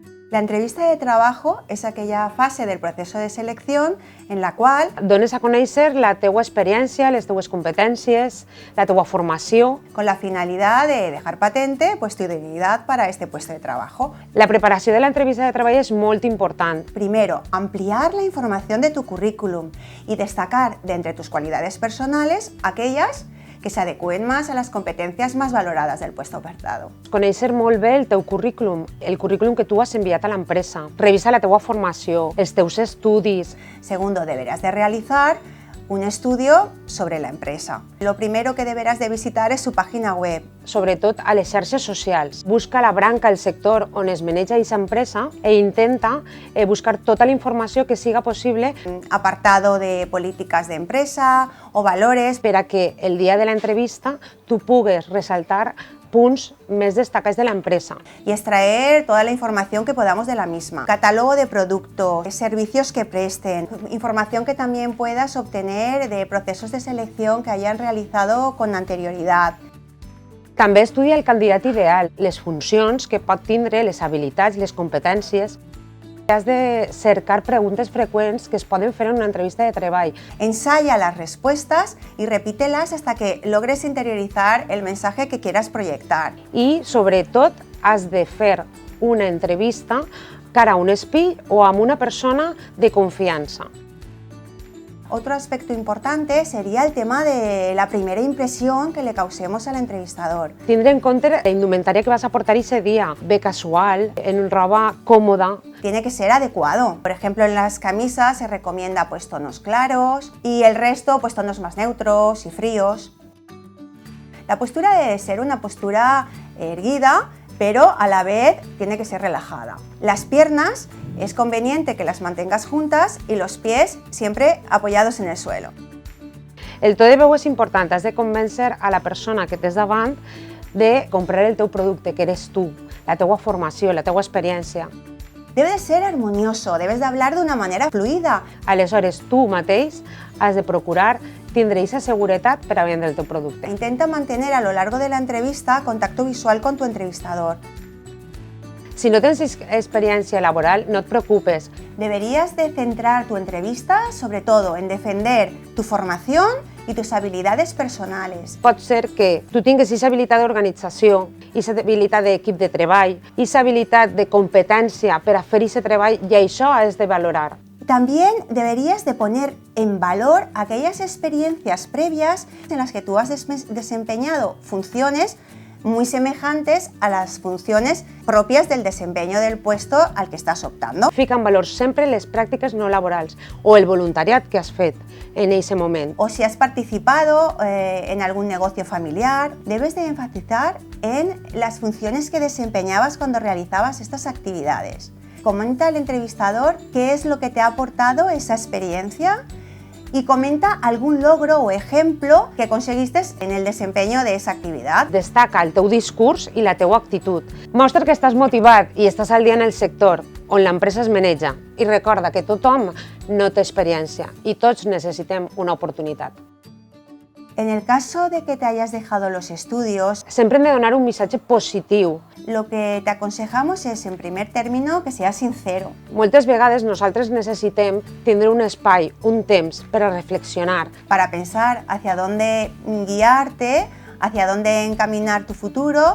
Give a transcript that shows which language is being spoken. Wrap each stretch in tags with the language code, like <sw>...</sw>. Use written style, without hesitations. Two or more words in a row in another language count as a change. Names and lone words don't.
<es>La entrevista de trabajo</es> <ca>és aquella fase del procés de selecció en la qual dones a conèixer la teua experiència, les teues competències, la teua formació,</ca> <es>con la finalidad de dejar patente tu idoneidad para este puesto de trabajo.</es> <ca>La preparació de l'entrevista de treball és molt important.</ca> <es>Primero, ampliar la información de tu currículum y destacar de entre tus cualidades personales aquellas que se adecúen más a las competencias más valoradas del puesto ofertado.</es> <ca>Conèixer molt bé el teu currículum, el currículum que tu has enviat a l'empresa. Revisa la teua formació, els teus estudis.</ca> <es>Segundo, deberás de realizar un estudio sobre la empresa. Lo primero que deberás de visitar es su página web.</es> <ca>Sobretot a les xarxes socials. Busca la branca, el sector on es maneja aquesta empresa e intenta buscar tota la informació que siga possible.</ca> <es>Apartado de políticas de empresa o valores.</es> <ca>Per a que el dia de l'entrevista tu pugues resaltar punts més destacats de la empresa.</ca> <es>Y extraer toda la información que podamos de la misma. Catálogo de productos, servicios que presten, información que también puedas obtener de procesos de selección que hayan realizado con anterioridad.</es> <ca>També estudia el candidat ideal, les funcions que pot tindre, les habilitats, les competències. Has de cercar preguntes freqüents que es poden fer en una entrevista de treball.</ca> <es>Ensaya las respuestas y repítelas hasta que logres interiorizar el mensaje que quieras proyectar.</es> <ca>I, sobretot, has de fer una entrevista cara a un espill o amb una persona de confiança.</ca> <es>Otro aspecto importante sería el tema de la primera impresión que le causemos al entrevistador.</es> <ca>Tindre en compte la indumentària que vas a portar</ca> <es>ese día,</es> <ca>bé casual, en roba còmoda.</ca> <es>Tiene que ser adecuado. Por ejemplo, en las camisas se recomienda tonos claros y el resto tonos más neutros y fríos. La postura debe ser una postura erguida, pero a la vez tiene que ser relajada. Las piernas es conveniente que las mantengas juntas y los pies siempre apoyados en el suelo.</es> <ca>El to de veu és important, has de convèncer a la persona que tens davant de comprar el teu producte, que eres tu, la teua formació, la teua experiència.</ca> <es>Debe de ser armonioso, debes de hablar de una manera fluida.</es> <ca>Aleshores, tu mateix has de procurar tindre aquesta seguretat per a vendre el teu producte.</ca> <es>Intenta mantener a lo largo de la entrevista contacto visual con tu entrevistador.</es> <ca>Si no tens experiència laboral, no et preocupes.</ca> <es>Deberías de centrar tu entrevista sobre todo en defender tu formación y tus habilidades personales.</es> <ca>Pot ser que tu tingues aquesta habilitat d'organització, aquesta habilitat d'equip de treball, aquesta habilitat de competència per a fer aquest treball i això has de valorar.</ca> <es>También deberías de poner en valor aquellas experiencias previas en las que tú has desempeñado funciones muy semejantes a las funciones propias del desempeño del puesto al que estás optando.</es> <ca>Fica en valor sempre les pràctiques no laborals o el voluntariat que has fet en aquest moment.</ca> <es>O si has participado en algún negocio familiar, debes de enfatizar en las funciones que desempeñabas cuando realizabas estas actividades. Comenta al entrevistador qué es lo que te ha aportado esa experiencia y comenta algún logro o ejemplo que conseguiste en el desempeño de esa actividad.</es> <ca>Destaca el teu discurs i la teua actitud. Mostra que estàs motivat i estàs al dia en el sector on l'empresa es maneja. I recorda que tothom no té experiència i tots necessitem una oportunitat.</ca> <es>En el caso de que te hayas dejado los estudios,</es> <ca>sempre hem de donar un missatge positiu.</ca> <es>Lo que te aconsejamos es, en primer término, que seas sincero.</es> <ca>Moltes vegades nosaltres necessitem tindre un espai, un temps per a reflexionar.</ca> <es>Para pensar hacia dónde guiarte, hacia dónde encaminar tu futuro.</es>